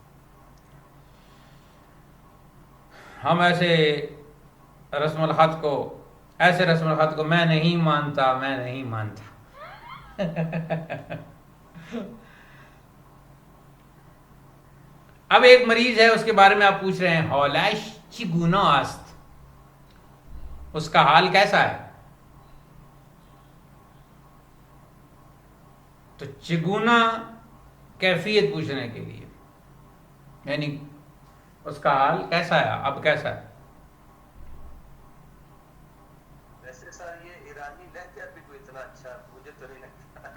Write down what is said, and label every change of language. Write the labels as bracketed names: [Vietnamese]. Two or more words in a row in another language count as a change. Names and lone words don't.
[Urdu] ہم ایسے رسم الخط کو میں نہیں مانتا. اب ایک مریض ہے، اس کے بارے میں آپ پوچھ رہے ہیں [Persian] حالش چگونا است، [Urdu] اس کا حال کیسا ہے. تو چگونا کیفیت پوچھنے کے لیے یعنی اس کا حال کیسا ہے، اب کیسا ہے؟ ویسے سر یہ ایرانی لہجہ بھی کوئی اتنا اچھا مجھے تو نہیں لگتا